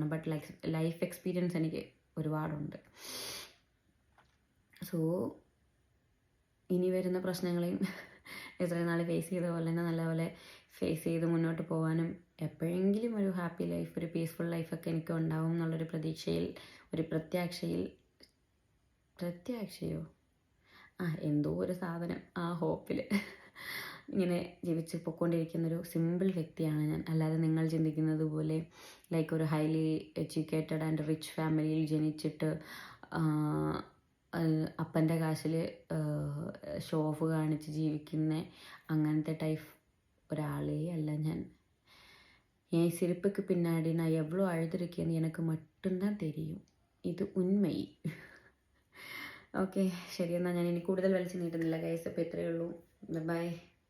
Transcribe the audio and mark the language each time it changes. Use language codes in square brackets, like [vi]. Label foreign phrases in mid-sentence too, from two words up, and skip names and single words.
[en] But life experience [ml] എനിക്ക് ഒരുപാടുണ്ട്. സോ ഇനി വരുന്ന പ്രശ്നങ്ങളെയും ഇത്രയും നാൾ ഫേസ് ചെയ്ത പോലെ തന്നെ നല്ലപോലെ ഫേസ് ചെയ്ത് മുന്നോട്ട് പോകാനും എപ്പോഴെങ്കിലും ഒരു [en] happy life, [ml] ഒരു പീസ്ഫുൾ ലൈഫൊക്കെ എനിക്ക് ഉണ്ടാവും എന്നുള്ളൊരു പ്രതീക്ഷയിൽ, ഒരു പ്രത്യാശയോ എന്തോ ഒരു സാധനം, ആ ഹോപ്പിൽ ഇങ്ങനെ ജീവിച്ച് പൊയ്ക്കൊണ്ടിരിക്കുന്നൊരു സിമ്പിൾ വ്യക്തിയാണ് ഞാൻ. അല്ലാതെ നിങ്ങൾ ചിന്തിക്കുന്നത് പോലെ ലൈക്ക് ഒരു [en] highly educated and rich [ml] ഫാമിലിയിൽ ജനിച്ചിട്ട് അപ്പൻ്റെ കാശിൽ [en] show off [ml] കാണിച്ച് ജീവിക്കുന്ന അങ്ങനത്തെ ടൈപ്പ് ഒരാളേ അല്ല ഞാൻ. [ta] என் சிரிப்புக்கு பின்னாடி நான் எவ்வளோ அழுதுருக்கேன்னு எனக்கு மட்டும்தான் தெரியும். [ml] ഇത് ഉന്മൈ. ഓക്കെ, ശരി, എന്നാൽ ഞാൻ ഇനി കൂടുതൽ വലിച്ചു നീട്ടുന്നില്ല ഗൈസ്. അപ്പോൾ ഇത്രയേ ഉള്ളൂ. ബൈ.